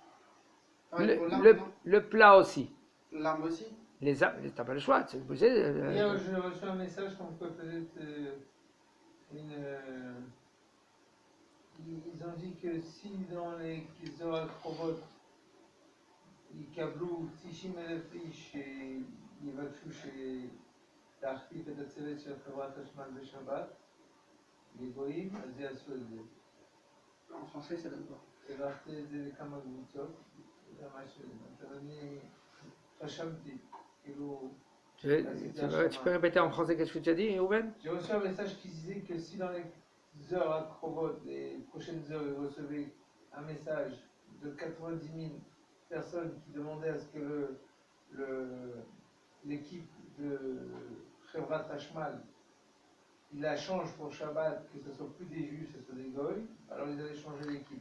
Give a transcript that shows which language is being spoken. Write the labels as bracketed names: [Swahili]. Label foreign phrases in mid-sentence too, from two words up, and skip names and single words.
[French] Le plat aussi. L'arme aussi. T'as pas le choix. Hier, j'ai reçu un message comme quoi peut-être ils ont dit que si dans les Zohar Krovot, ils câblent 90,000 [Hebrew] איש שיבקשו להחליף את הצוות של חברת חשמל בשבת, לגויים, אז יעשו את זה. [French] En français, ça donne quoi? [Hebrew] הערכתי את זה לכמה קבוצות, זה ממש, אני חשבתי, כאילו... [French] Tu peux répéter en français qu'est-ce que tu as dit, Ruben? J'ai reçu un message qui disait que si dans les heures à Krovot, les prochaines heures, vous recevez un message de 90 000 personnes qui demandaient à ce que l'équipe de Chevrat Hashmal il la change pour Shabbat, que ce ne soit plus des Juifs, que ce soit des Goy, alors ils allaient changer l'équipe.